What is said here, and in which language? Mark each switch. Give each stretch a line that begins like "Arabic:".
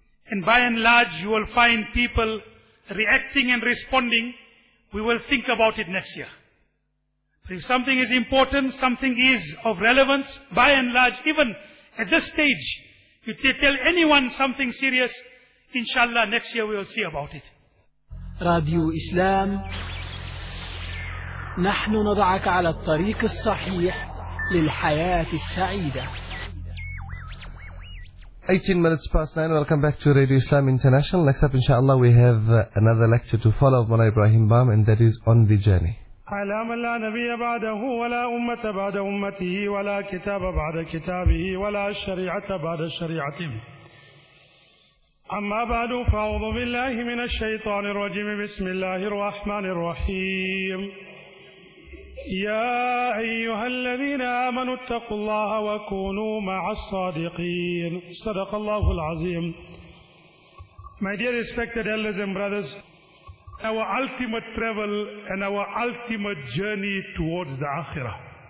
English: And by and large, you will find people reacting and responding, we will think about it next year. But if something is important, something is of relevance, by and large, even at this stage, you tell anyone something serious, inshallah, next year we will see about it. Radio Islam.
Arabic: نحن نضعك على الطريق الصحيح للحياة السعيدة.
English: 18 minutes past 9, welcome back to Radio Islam International. Next up, inshallah, we have another lecture to follow of Mona Ibrahim Baum, and that is On the Journey.
Arabic: أعلم لا نبي بعده ولا أمة بعد أمته ولا كتاب بعد كتابه ولا شريعة بعد شريعته. أما بعد فأعوذ بالله من الشيطان الرجيم بسم الله الرحمن الرحيم. يا أيها الذين آمنوا اتقوا الله وكونوا مع الصادقين صدق الله العظيم
English: My dear respected elders and brothers, our ultimate travel and our ultimate journey towards the Akhirah.